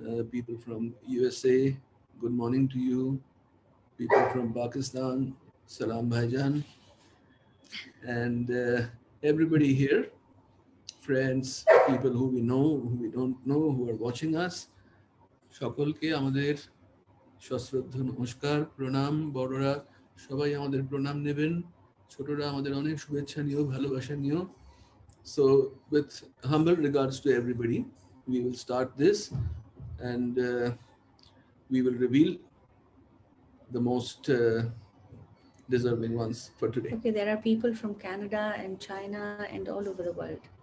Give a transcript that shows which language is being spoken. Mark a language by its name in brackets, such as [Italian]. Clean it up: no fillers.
[English] People from USA, good morning to you. People from Pakistan, Salam Bhaijan. And everybody here, friends, people who we know, who we don't know, who are watching us, [Bangla] সকলকে আমাদের সশ্রদ্ধ নমস্কার, প্রণাম। বড়রা সবাই আমাদের প্রণাম নেবেন, ছোটরা আমাদের অনেক শুভেচ্ছা নিও, ভালোবাসা নিও। [English] So with humble regards to everybody, we will start this, and we will reveal the most deserving ones for today. Okay, there are people from Canada and China and all over the world.